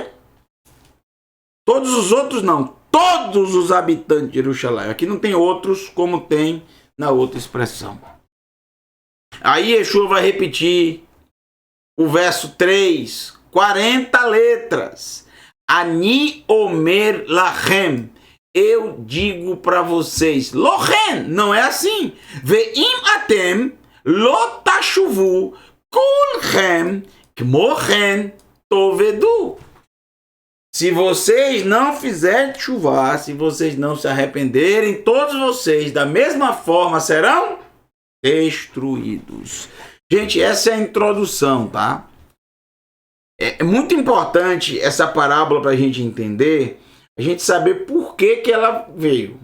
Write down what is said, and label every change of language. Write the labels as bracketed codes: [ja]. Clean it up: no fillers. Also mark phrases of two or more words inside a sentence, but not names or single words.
[pt] Todos os outros não, todos os habitantes de Jerusalém. Aqui não tem outros como tem na outra expressão. Aí Yeshua vai repetir o verso 3, 40 letras. [he] אני אומר לכם, [pt] eu digo para vocês. Lochem, não é assim. [he] ואם אתם לא תשובו כולכם כמוכם תאבדו. [pt] Se vocês não fizerem chuvar, se vocês não se arrependerem, todos vocês da mesma forma serão destruídos. Gente, essa é a introdução, tá? É muito importante essa parábola para a gente entender, a gente saber por que ela veio.